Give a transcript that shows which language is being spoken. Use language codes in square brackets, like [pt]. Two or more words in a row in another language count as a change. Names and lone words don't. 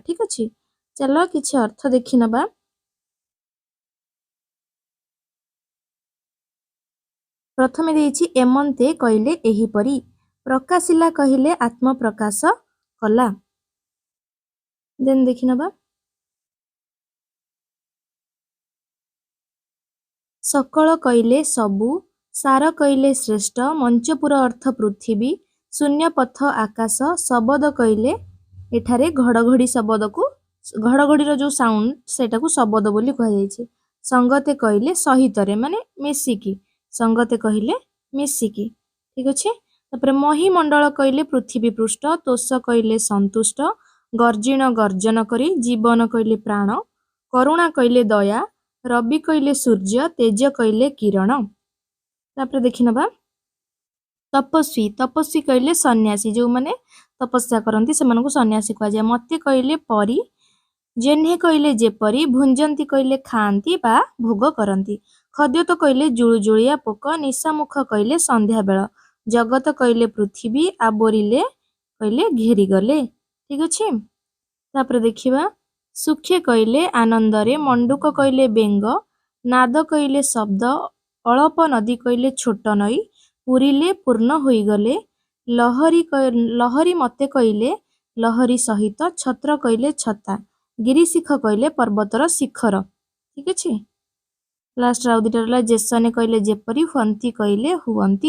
[or] ଠିକ ଅଛି, ଚଲ କିଛି ଅର୍ଥ ଦେଖି ନେବା। ପ୍ରଥମେ ଦେଖିଛେ ଏମନ୍ତେ କହିଲେ ଏହି ପରି, ପ୍ରକାଶିଲା କହିଲେ ଆତ୍ମ ପ୍ରକାଶ କଲା। ଦେନ ଦେଖି ନେବା ସକଳ କହିଲେ ସବୁ, ସାର କହିଲେ ଶ୍ରେଷ୍ଠ, ମଞ୍ଚପୁର ଅର୍ଥ ପୃଥିବୀ, ଶୂନ୍ୟ ପଥ ଆକାଶ, ଶବ୍ଦ କହିଲେ ଏଠାରେ ଘଡ଼ଘଡ଼ି ଶବ୍ଦ କୁ ଘଡ଼ଘଡ଼ି ର ଯୋ ସାଉଣ୍ଡ ସେଟା କୁ ଶବ୍ଦ ବୋଲି କୁହା ଯାଉଛି। ସଙ୍ଗତେ କହିଲେ ସହିତ ରେ ମାନେ ମିଶିକି, ସଙ୍ଗତେ କହିଲେ ମିଶିକି। ଠିକ ଅଛି, ତାପରେ ମହୀମଣ୍ଡଳ କହିଲେ ପୃଥିବୀ ପୃଷ୍ଠ, ତୋଷ କହିଲେ ସନ୍ତୁଷ୍ଟ, ଗର୍ଜିଣ ଗର୍ଜନ କରି, ଜୀବନ କହିଲେ ପ୍ରାଣ, କରୁଣା କହିଲେ ଦୟା, ରବି କହିଲେ ସୂର୍ଯ୍ୟ, ତେଜ କହିଲେ କିରଣ। ତାପରେ ଦେଖି ନେବା ତପସ୍ୱୀ, ତପସ୍ୱୀ କହିଲେ ସନ୍ନ୍ୟାସୀ, ଯୋ ମାନେ ତପସ୍ୟା କରନ୍ତି ସେମାନ କୁ ସନ୍ନ୍ୟାସୀ କୁହା ଯାଏ। ମତେ କହିଲେ ପରି, ଯେହ୍ନେ କହିଲେ ଯେପରି, ଭୁଞ୍ଜନ୍ତି କହିଲେ ଖାଆନ୍ତି ବା ଭୋଗ କରନ୍ତି, ଖଦ୍ୟୋତ କହିଲେ ଜୁଳୁଜୁଳିଆ ପୋକ, ନିଶାମୁଖ କହିଲେ ସନ୍ଧ୍ୟା ବେଳ, ଜଗତ କହିଲେ ପୃଥିବୀ, ଆବୋରିଲେ କହିଲେ ଘେରି ଗଲେ। ଠିକ ଅଛି, ତାପରେ ଦେଖିବା ସୁଖେ କହିଲେ ଆନନ୍ଦରେ, ମଣ୍ଡୁକ କହିଲେ ବେଙ୍ଗ, ନାଦ କହିଲେ ଶବ୍ଦ, ଅଳପ ନଦୀ କହିଲେ ଛୋଟ ନଈ, ପୂରିଲେ ପୂର୍ଣ୍ଣ ହୋଇ ଗଲେ, ଲହରୀ ମତେ କହିଲେ ଲହରୀ ସହିତ, ଛତ୍ର କହିଲେ ଛତା, ଗିରିଶିଖ କହିଲେ ପର୍ବତର ଶିଖର। ଠିକ ଅଛି, [en] last row [or] ଦିଟା ରହିଲା ଯେସନେ କହିଲେ ଯେପରି, ହୁଅନ୍ତି କହିଲେ ହୁଅନ୍ତି।